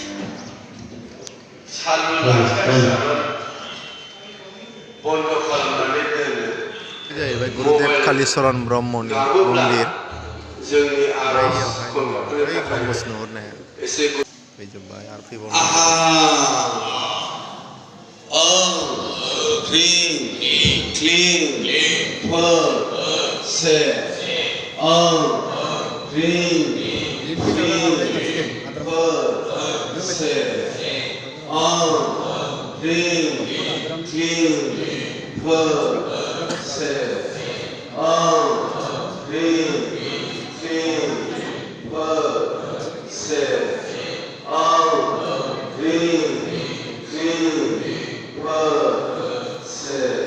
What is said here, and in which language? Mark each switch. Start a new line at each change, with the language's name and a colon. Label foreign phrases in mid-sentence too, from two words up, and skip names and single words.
Bodo: सालु लाखियालाबानो बन्द खालामनानै दोनो बे जाहैबाय गुरुदेब कालिचरन ब्रह्मनि मन्दिर जोंनि बैयावहाय दङ आर'जफोरखौ बै गम्बुज नुहुरनाया एसे फैजोब्बाय आरो फैबावनो
Sanskrit: ह्रीं क्लीं से ह्रीं से ह्रीं क्लीं से ह्रीं क्लीं से ह्रीं क्लीं से